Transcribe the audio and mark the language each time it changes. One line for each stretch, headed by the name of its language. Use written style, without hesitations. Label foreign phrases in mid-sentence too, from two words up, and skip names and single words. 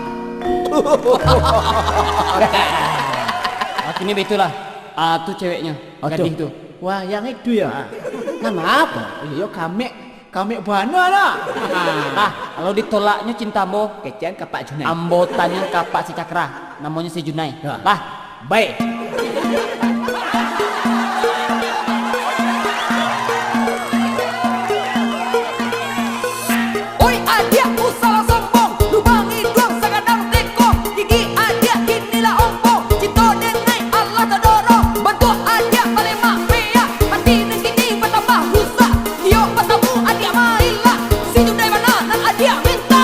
Minangkabau: Ini betul lah. Tuh ceweknya, Gading tuh. Wah, yang itu ya. Nama apa? Iya, kami bana lah. Kalau ditolaknya cintamu, Kecian ke Pak Junai. Ambo tanya ke Pak si Cakra, namanya si Junai. Ya. Lah, Baik. Oi adia usah sombong, lubangi dong sagadang teko, gigi adia inilah ompong, cito denai Allah tadoro, bantu adia balik mafia, mati negini bertambah rusak, yo bertemu adia maila, si Junai mana nan adia minta.